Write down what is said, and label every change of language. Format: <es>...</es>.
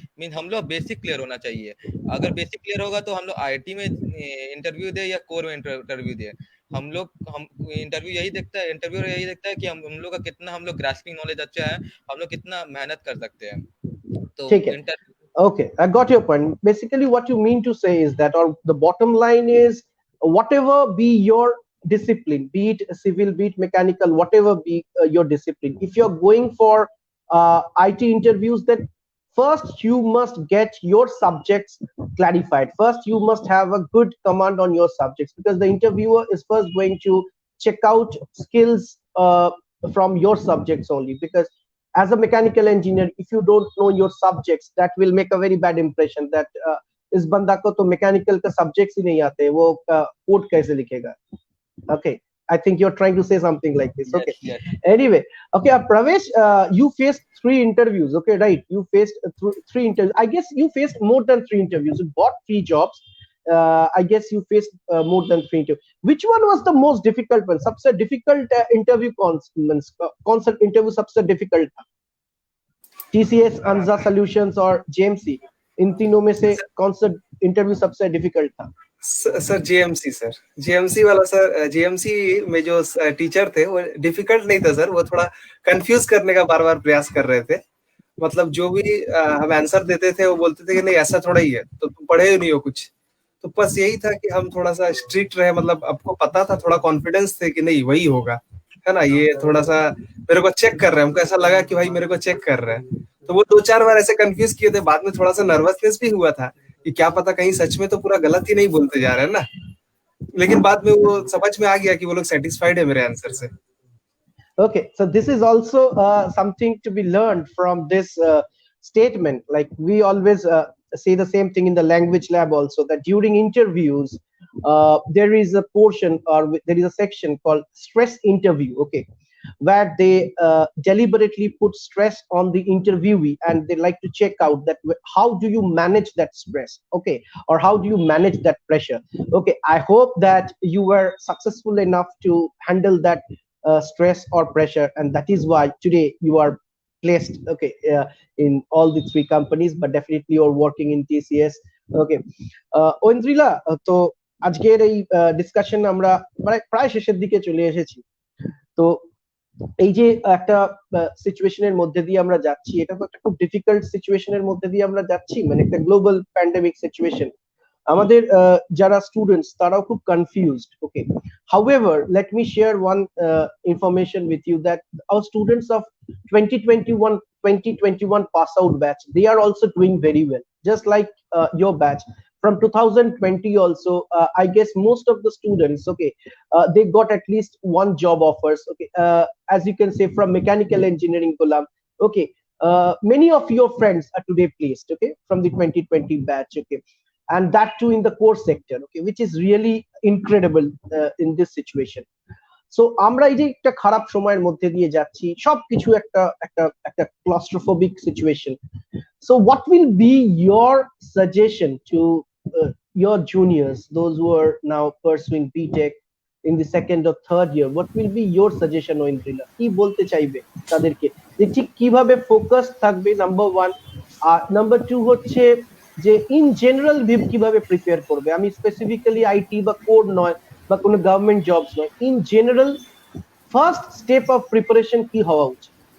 <hi>Mean हम लोग basic clear होना चाहिए. अगर बेसिक क्लियर होगा तो हम लोग आईटी में इंटरव्यू दे या कोर में इंटरव्यू दे, हम इंटरव्यू यही देखता है, इंटरव्यू यही देखता है कि हम लोग का कितना, हम लोग ग्रास्पिंग नॉलेज अच्छा है, हम लोग कितना मेहनत कर सकते हैं. तो</hi> <en>Take it. Okay, I got your point. Basically, what you mean to say is that, or the bottom line is, whatever be your discipline, be it civil, be it mechanical, whatever be your discipline, if you're going for IT interviews, then first you must get your subjects clarified. First, you must have a good command on your subjects, because the interviewer is first going to check out skills from your subjects only. Because as a mechanical engineer, if you don't know your subjects, that will make a very bad impression that</en> <hi>इस बंदा को तो mechanical का subjects ही नहीं आते, वो code कैसे लिखेगा.</hi> <en>Okay, I think you're trying to say something like this. Okay, yes. Anyway, okay, Pravesh, you faced 3 interviews. Okay, right, you faced 3 interviews. I guess you faced more than 3 interviews. You bought 3 jobs. I guess you faced more than 3 interviews. Which one was the most difficult one?</en> <hi>सबसे difficult interview कौन सा interview सबसे difficult था? TCS, Anza Solutions और JMC, इन तीनों में से कौन सा इंटरव्यू सबसे डिफिकल्ट था? सर जेएमसी, सर जेएमसी वाला, सर जेएमसी में जो टीचर थे वो डिफिकल्ट नहीं था सर, वो थोड़ा कंफ्यूज करने का बार बार प्रयास कर रहे थे. मतलब जो भी हम आंसर देते थे वो बोलते थे कि नहीं ऐसा थोड़ा ही है, तो तुम पढ़े ही नहीं हो कुछ. तो बस यही था कि हम थोड़ा सा स्ट्रिक्ट रहे, मतलब आपको पता था, थोड़ा कॉन्फिडेंस थे कि नहीं वही होगा, है ना. ये थोड़ा सा मेरे को चेक कर रहे हैं, हमको ऐसा लगा कि भाई मेरे को चेक कर रहे हैं. तो वो 2-4 बार ऐसे कंफ्यूज किए थे. बाद में थोड़ा सा नर्वसनेस भी हुआ था कि क्या पता कहीं सच में तो पूरा गलत ही नहीं बोलते जा रहे हैं ना. लेकिन बाद में वो समझ में आ गया कि वो लोग सेटिस्फाइड है मेरे आंसर से.</hi> <en>Okay, so this is also something to be learned from this statement. Like we always say the same thing in the language lab also, that during interviews there is a portion, or there is a section called stress interview. Okay, where they deliberately put stress on the interviewee, and they like to check out that how do you manage that stress, okay, or how do you manage that pressure. Okay, I hope that you were successful enough to handle that stress or pressure, and that is why today you are placed, okay, in all the 3 companies, but definitely you're working in TCS.</en> <bn>Okay, Aindrila, তো আজকের এই discussion আমরা প্রায় শেষের দিকে চলে এসেছি. তো এই যে একটা সিচুয়েশনের মধ্যে দিয়ে আমরা যাচ্ছি, এটা তো একটা খুব ডিফিকাল্ট সিচুয়েশনের মধ্যে দিয়ে আমরা যাচ্ছি, মানে একটা গ্লোবাল প্যান্ডেমিক সিচুয়েশন। আমাদের যারা স্টুডেন্টস তারাও খুব confused.</bn> <en>Okay, however let me share one information with you that our students of 2021 pass out batch, they are also doing very well, just like your batch from 2020 also. I guess most of the students, okay, they got at least one job offers, okay, as you can say from mechanical engineering Gulam, okay. Many of your friends are today placed, okay, from the 2020 batch, okay, and that too in the core sector, okay, which is really incredible in this situation.</en> <bn>So আমরা এই যে একটা খারাপ সময়ের মধ্যে দিয়ে যাচ্ছি, সবকিছু একটা একটা একটা claustrophobic situation.</bn> <en>So what will be your suggestion to your juniors, those who are now pursuing BTech in the second or third year? What will be your suggestion, Oindrila?</en> <bn>কি বলতে চাইবে তাদেরকে যে ঠিক কিভাবে ফোকাস থাকবে, নাম্বার ওয়ান। আর number two হচ্ছে যে ইন জেনারেল কিভাবে প্রিপেয়ার করবে? আমি স্পেসিফিক্যালি আইটি বা কোড নয় বা কোনো গভর্নমেন্ট জবস নয়, in general first step of preparation কি হওয়া উচিত?</bn>